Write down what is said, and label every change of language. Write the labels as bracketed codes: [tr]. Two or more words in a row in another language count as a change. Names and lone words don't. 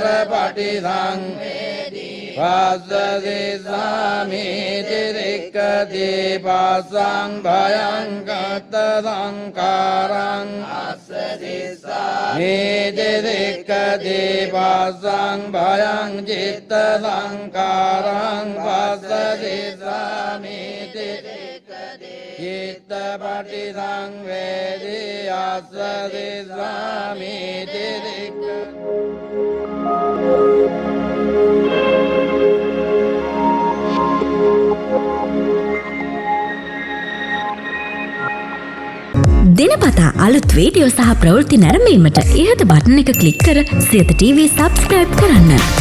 [pi] පටිසංවේදී පස්ස දිස්සාමිති සික්ඛති පස්සං භයං කත්ත සංඛාරං අස්ස දිස්සාමිති සික්ඛති පස්සං භයං චිත්ත සංඛාරං පස්ස දිස්සාමිති සික්ඛති චිත්ත පටිසංවේදී අස්ස දිස්සාමිති සික්ඛති [si] දිනපතා අලුත් වීඩියෝ සහ ප්‍රවෘත්ති නැරඹීමට ඉහත බටන් එක ක්ලික් කර සියත TV සබ්ස්ක්‍රයිබ් කරන්න.